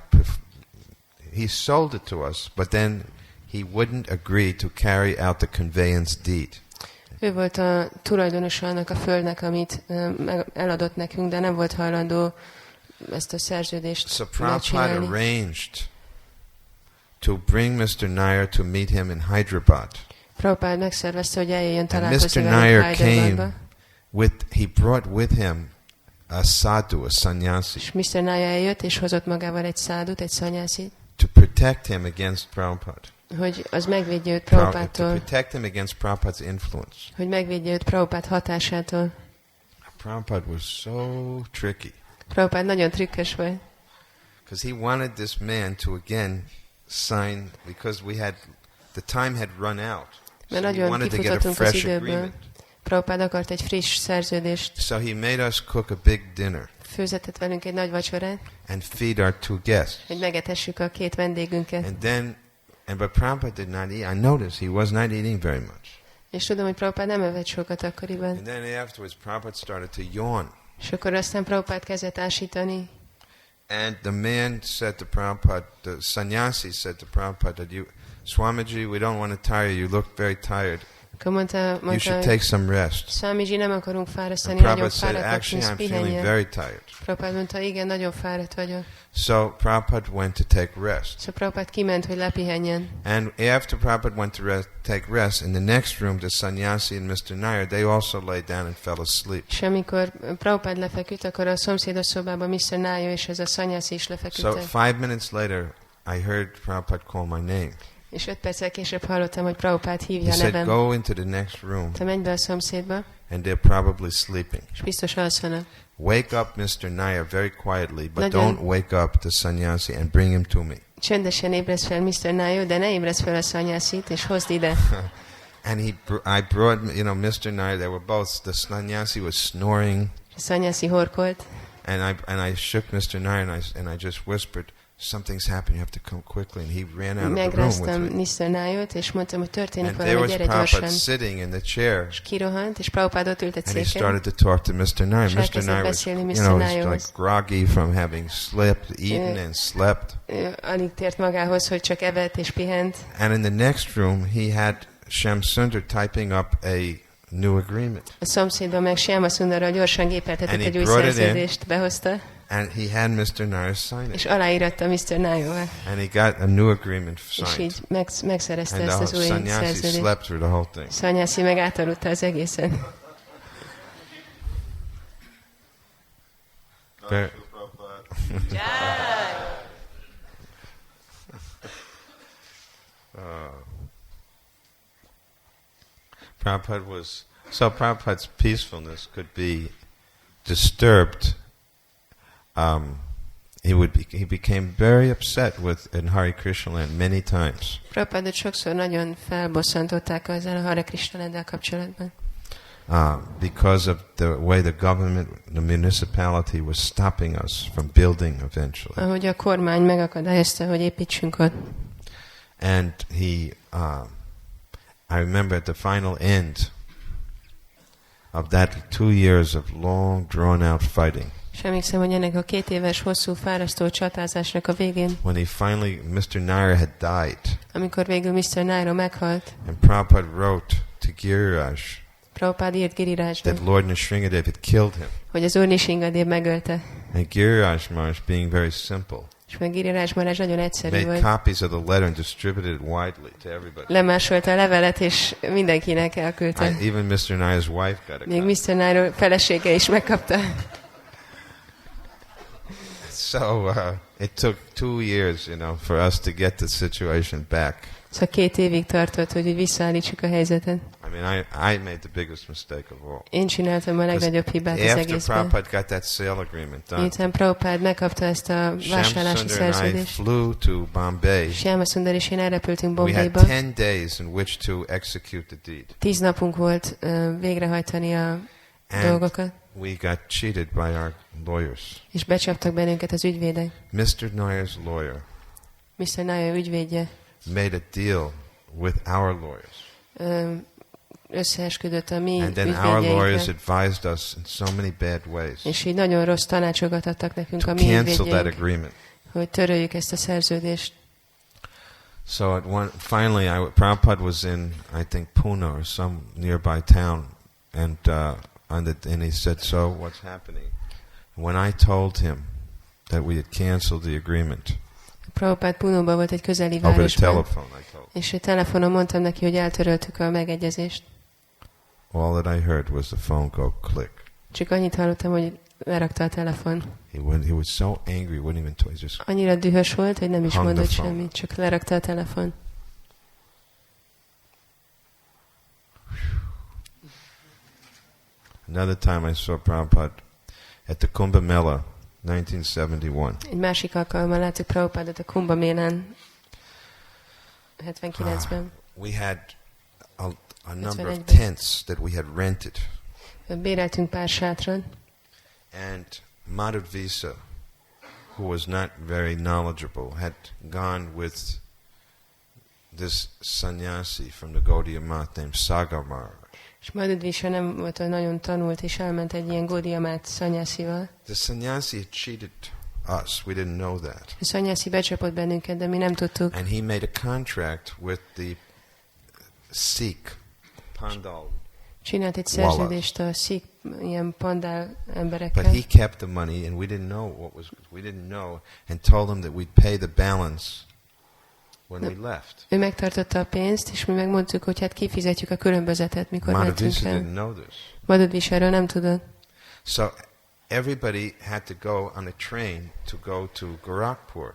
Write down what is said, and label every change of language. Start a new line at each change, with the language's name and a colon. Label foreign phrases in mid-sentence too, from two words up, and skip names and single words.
English: He sold it to us, but then he wouldn't agree to carry out the conveyance deed.
Hungarian: Ő volt a tulajdonosa annak a földnek, amit eladott nekünk, de nem volt hajlandó ezt a szerződést
English: So Prabhupada
Hungarian: megcsinálni.
English: arranged to bring Mr. Nair to meet him in Hyderabad.
Hungarian: Prabhupada megszervezte, hogy eljöjjön
English: And Mr.
Hungarian: találkozni Nair velünk Hyderabadba.
English: came he brought with him a sadhu, a sannyasi,
Hungarian: És Mr. Nair eljött, és hozott magával egy szádut, egy szanyászit,
English: to protect him against Prabhupada.
Hungarian: hogy az megvédje őt
English: To
Hungarian: Prabhupádtól,
English: protect him against Prabhupada's influence.
Hungarian: hogy megvédje őt Prabhupád hatásától.
English: Prabhupada was so tricky
Hungarian: Prabhupád nagyon trükkös volt,
English: because he wanted this man to again sign, because the time had run out. So
Hungarian: mert
English: he
Hungarian: nagyon
English: wanted to get a
Hungarian: kifutottunk az
English: fresh
Hungarian: időből.
English: agreement.
Hungarian: Prabhupád akart egy friss szerződést,
English: So he made us cook a big dinner
Hungarian: főzetett velünk egy nagy vacsorát,
English: and feed our two guests.
Hungarian: hogy megetessük a két vendégünket.
English: But Prabhupada did not eat. I noticed he was not eating very much.
Hungarian: És tudom, hogy Prabhupád nem evett sokat akkoriban.
English: And then afterwards, Prabhupada started to yawn.
Hungarian: És akkor aztán Prabhupád kezdett ásítani.
English: And the man said to Prabhupada, the sannyasi said to Prabhupada, Swamiji, we don't want to tire you. You look very tired.
Hungarian: Akkor mondta,
English: You should take some rest.
Hungarian: Swamiji, nem akarunk fárasztani,
English: And
Hungarian: nagyon
English: Prabhupada said,
Hungarian: fáradt
English: actually,
Hungarian: vagyunk,
English: I'm feeling
Hungarian: pihenjen.
English: very tired.
Hungarian: Prabhupád mondta, igen, nagyon fáradt vagyok.
English: So Prabhupada went to take rest.
Hungarian: Szóval Prabhupád kiment, hogy lepihenjen.
English: And after Prabhupada went to take rest, in the next room, the sannyasi and Mr. Nair, they also lay down and fell asleep.
Hungarian: És amikor Prabhupád lefeküdt, akkor a szomszédos szobában Mr. Nair és ez a szanyászi is
English: So
Hungarian: lefeküdtek.
English: 5 minutes later, I heard Prabhupada call my name.
Hungarian: És 5 perccel később hallottam, hogy Prabhupád hívja
English: He
Hungarian: a
English: said,
Hungarian: nevem.
English: go into the next room,
Hungarian: Te menj be a szomszédba,
English: and they're probably sleeping.
Hungarian: és biztos alszanak.
English: Wake up Mr. Nair very quietly, but
Hungarian: Nagyon-
English: don't wake up the sannyasi and bring him to me.
Hungarian: Csöndesen ébresz fel Mr. Nair, de ne ébresz fel a szanyászit, és hozd ide.
English: And I brought, Mr. Nair, they were both, the sannyasi was snoring,
Hungarian: A szanyászi horkolt,
English: and I shook Mr. Nair, and I just whispered, something's happened, you have to come quickly. And he ran out of the room
Hungarian: megráztam
English: with me.
Hungarian: Mr. Naiot, és mondtam, hogy történik
English: And there
Hungarian: valami,
English: was
Hungarian: gyere
English: Prabhupada
Hungarian: gyorsan.
English: sitting in the chair,
Hungarian: És kirohant, és Prabhupád ott ült egy
English: and he
Hungarian: széken,
English: started to talk to Mr. Nair.
Hungarian: És Mr. elkezdett
English: Nair was,
Hungarian: beszélni Mr.
English: he's
Hungarian: Nairhoz.
English: like groggy from having eaten and slept.
Hungarian: alig tért magához, hogy csak evett és pihent.
English: And in the next room, he had Shyam Sundar typing up a new agreement.
Hungarian: A szomszédban meg Shyama Sundarral gyorsan gépeltetett
English: And he
Hungarian: egy új
English: brought it in.
Hungarian: szerződést, behozta,
English: And he had Mr. Nair sign
Hungarian: és
English: it.
Hungarian: aláíratta Mr. Nairval.
English: And he got a new agreement
Hungarian: És
English: signed.
Hungarian: így megszerezte
English: And
Hungarian: ezt az
English: the
Hungarian: új
English: sannyasi
Hungarian: szerződést.
English: slept through the whole thing.
Hungarian: Szanyászi meg átaludta az egészen.
English: Very- Prabhupada's peacefulness could be disturbed. He became very upset in Hare Krishna land many times.
Hungarian: Prabhupádot sokszor nagyon felbosszantották ezzel a Hare Krishna landdal kapcsolatban.
English: Because of the way the government, the municipality was stopping us from building eventually.
Hungarian: Ahogy a kormány megakadályozta, hogy építsünk ott.
English: And I remember at the final end of that 2 years of long, drawn-out fighting,
Hungarian: És emlékszem, hogy ennek a 2 éves hosszú fárasztó csatázásnak a végén,
English: when Mr. Nair had died,
Hungarian: amikor végül Mr. Nair meghalt,
English: and Prabhupada wrote to Giriraj
Hungarian: Prabhupád írt Girirajnak,
English: that Lord Nrsingadev had killed him.
Hungarian: hogy az Úr Nrsingadev megölte.
English: And Giriraj Maharaj, being very simple,
Hungarian: És meg Giriraj Maharaj nagyon egyszerű
English: made
Hungarian: volt.
English: copies of the letter and distributed it widely to everybody.
Hungarian: Lemásolta a levelet, és mindenkinek elküldte.
English: Even Mr. Nair's wife got a
Hungarian: Még
English: copy.
Hungarian: Mr. Nair felesége is megkapta.
English: So it took 2 years, for us to get the situation back.
Hungarian: Szóval 2 évig tartott, hogy visszaállítsuk a helyzetet.
English: I mean, I made the biggest mistake of all.
Hungarian: Én csináltam a legnagyobb hibát az
English: After
Hungarian: egészben.
English: Prabhupada got that sale agreement done,
Hungarian: Miután Prabhupada megkapta ezt a vásárlási
English: Shamsundar and I
Hungarian: szerződést,
English: flew to Bombay.
Hungarian: Shamsundar és én elrepültünk
English: We had
Hungarian: Bombayba.
English: 10 days in which to execute the deed.
Hungarian: 10 napunk volt végrehajtani a
English: And
Hungarian: dolgokat,
English: we got cheated by our lawyers.
Hungarian: és becsaptak bennünket az ügyvédek.
English: Mr. Nair's lawyer
Hungarian: Mr. Nair ügyvédje
English: made a deal with our lawyers.
Hungarian: Összeesküdött a mi
English: And then our lawyers
Hungarian: ügyvédjeinkkel,
English: advised us in so many bad ways
Hungarian: és így nagyon rossz tanácsokat adtak nekünk
English: to
Hungarian: a mi
English: cancel that
Hungarian: ügyvédjeink,
English: agreement.
Hungarian: hogy töröljük ezt a szerződést.
English: So finally, Prabhupada was in, I think, Pune or some nearby town, and he said, "So what's happening?" When I told him that we had canceled the agreement
Hungarian: Prabhupada Punóban volt egy közeli
English: over the
Hungarian: városban,
English: telephone, I told him,
Hungarian: és telefonon mondtam neki, hogy eltöröltük a megegyezést.
English: all that I heard was the phone go click.
Hungarian: Csak annyit hallottam, hogy lerakta a telefon.
English: He was so angry, wouldn't even talk. He just
Hungarian: Annyira dühös volt, hogy nem is
English: Hung the
Hungarian: mondott
English: phone.
Hungarian: semmit, csak lerakta a telefon.
English: Another time I saw Prabhupada at the Kumbh Mela, 1971.
Hungarian: Egy másik alkalommal láttuk Prabhupadot a Kumbh Mélán 79-ben.
English: We had a number of
Hungarian: 71-ben.
English: tents that we had rented.
Hungarian: Béreltünk pár sátrat,
English: And Madhvisa, who was not very knowledgeable, had gone with this sannyasi from the Gaudiya Math named Sagar Maharaj.
Hungarian: és Madhvisa nem volt olyan nagyon tanult, és elment egy ilyen Gaudiya Math szanyászival.
English: The sannyasi had cheated us. We didn't know that.
Hungarian: A szanyászi becsapott bennünket, de mi nem tudtuk.
English: And he made a contract with the Sikh Pandal.
Hungarian: Csinált egy szerződést a Sikh ilyen pandál
English: But
Hungarian: emberekkel.
English: he kept the money, and we didn't know, and told him that we'd pay the balance when we left.
Hungarian: Ő megtartotta a pénzt, és mi megmondtuk, hogy hát kifizetjük a különbözetet, mikor mentünk
English: Madhvisa
Hungarian: el.
English: didn't know this.
Hungarian: Madhvisa erről nem tudott.
English: So everybody had to go on a train to go to Gorakhpur.